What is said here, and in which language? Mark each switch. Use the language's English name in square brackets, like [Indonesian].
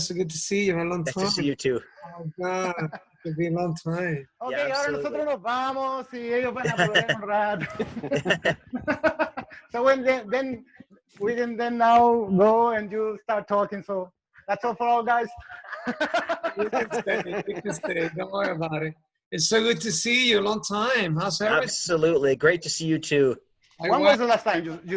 [English] So good to see you in a long time. Nice to see you too. Oh God, it's been a long time. [Spanish] Okay, yeah, ahora nosotros nos vamos y ellos van a volver un rato. [English] So then we can then now go and you start talking. So that's all for all, guys. You can stay. Don't worry about it. It's so good to see you. Long time. How's everything? Absolutely. Great to see you too. When was the last time